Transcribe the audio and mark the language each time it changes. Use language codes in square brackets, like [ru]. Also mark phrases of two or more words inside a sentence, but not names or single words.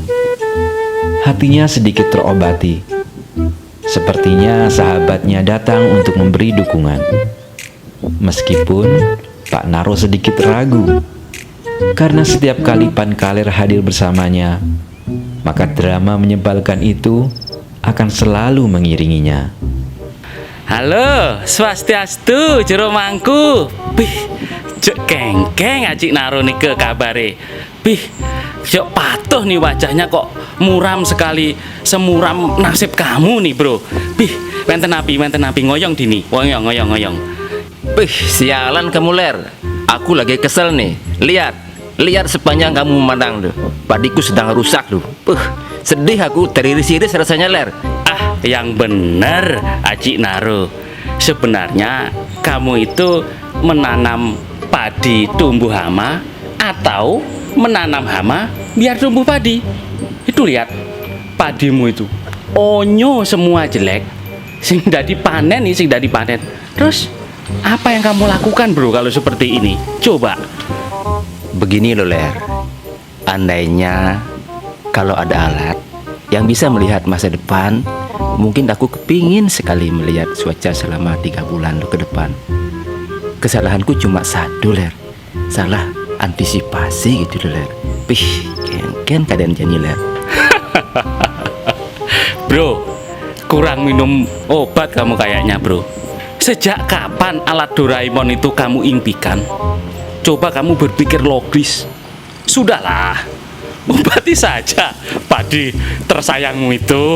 [id] Hatinya sedikit terobati. Sepertinya sahabatnya datang untuk memberi dukungan. Meskipun Pak Naro sedikit ragu, karena setiap kali Pan Kaler hadir bersamanya, maka drama menyebalkan itu akan selalu mengiringinya. Halo, [ban] swastiastu, jero mangku. Bih, jek kengkeng Acik Naro nike kabare. Bih, jek patuh [id] nih wajahnya kok muram sekali, semuram nasib kamu nih bro. [ban] Bih, wenten api ngoyong dini, ngoyong. [id] Bih, sialan kamu Ler. Aku lagi kesel nih. Lihat sepanjang kamu memandang tuh. Padiku sedang rusak tuh. Sedih aku, teriris-iris rasanya Ler. Ah, yang bener Acik Naro. Sebenarnya kamu itu menanam padi tumbuh hama atau menanam hama biar tumbuh padi. Itu lihat padimu itu onyo semua jelek, [ban] sing dadi panen nih, sing dadi panen. [id] Terus apa yang kamu lakukan bro kalau seperti ini? Coba. Begini loh Ler. Andainya kalau ada alat yang bisa melihat masa depan, mungkin aku kepingin sekali melihat cuaca selama 3 bulan ke depan. Kesalahanku cuma satu Ler, salah antisipasi gitu loh Ler. [ban] Pih, kengken keadaan jani Ler. [id] Bro, kurang minum obat kamu kayaknya bro. Sejak kapan alat Doraemon itu kamu impikan? Coba kamu berpikir logis. Sudahlah, obati saja padi tersayangmu itu.